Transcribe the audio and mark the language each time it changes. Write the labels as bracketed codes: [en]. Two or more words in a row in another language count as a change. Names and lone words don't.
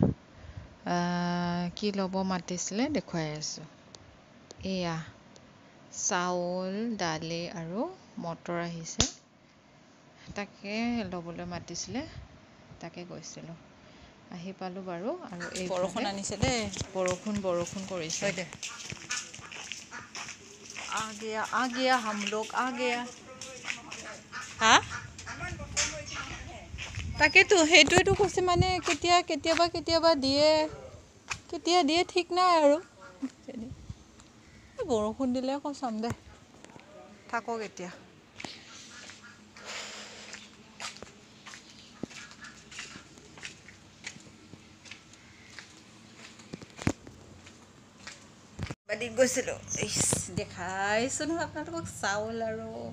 [as] কি ল'ব মাতিছিলে দেখুৱাই আছোঁ এয়া চাউল দালি আৰু মটৰ আহিছে তাকে ল'বলৈ মাতিছিলে তাকে গৈছিলোঁ আহি পালোঁ বাৰু আৰু এই বৰষুণ আনিছে দেই বৰষুণ কৰিছে [hi] आ गया हम लोग आ गया [as] হা তাকেতো সেইটোৱেতো কৈছে মানে কেতিয়াবা দিয়ে কেতিয়া দিয়ে ঠিক নাই আৰু বৰষুণ দিলে কচাম দে থাকক এতিয়া বাদিত গৈছিলোঁ দেখাইছোঁ নহয় আপোনালোকক চাউল আৰু